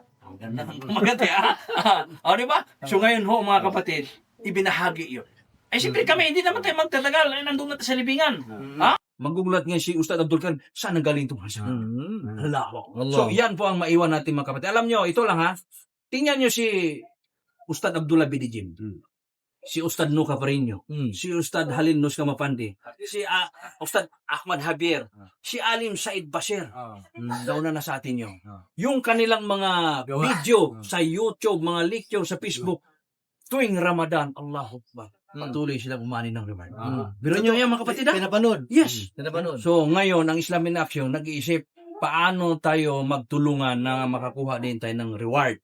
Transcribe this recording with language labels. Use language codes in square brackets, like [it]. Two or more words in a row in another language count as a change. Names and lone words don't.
[tl] Ang ganda ng kumagati, di ba? So ngayon mga kapatid, ibinahagi yun. Siyempre kami, hindi naman tayo magtatagal. Nandun natin sa libingan. Magugulat nga si Ustad Abdul Karim, saan ang galing itong hasa? So, yan po ang maiwan natin mga kapatid. Alam nyo, ito lang tingnan nyo si Ustad Abdullah Bidijim, si Ustad Nuka Parinyo, si Ustad Halil Nus Kamapandi, si Ustad Ahmad Javier, si Alim Said Bashir. Nauna na sa atin yun. Yung kanilang mga video sa YouTube, mga lecture sa Facebook, tuwing Ramadan, [ar] الله أكبر. [tl] Patuloy silang umani ng reward. Biro nyo yan mga kapatid. Pinapanood. Yes. Pinapanood. So ngayon, ang Islam in Action, nag-iisip paano tayo magtulungan na makakuha din tayo ng reward.